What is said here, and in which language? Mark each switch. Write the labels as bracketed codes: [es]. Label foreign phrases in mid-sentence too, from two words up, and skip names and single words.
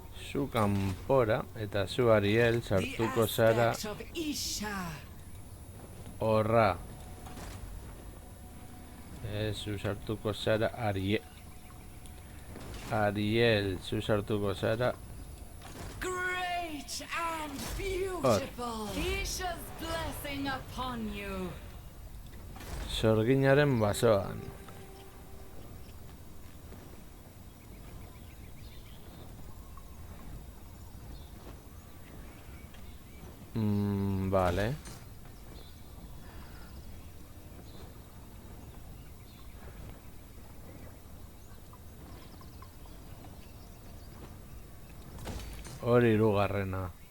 [eu] Zu kanpora eta zu Ariel [en] The [eu] sartuko zara [en] aspect of Isha. [eu] horra. Zu sartuko zara Ariel. Ariel, zu sartuko zara [en] Great and beautiful. Isha's blessing upon you. [eu] sorginaren basoan. Vale. Hori hirugarrena.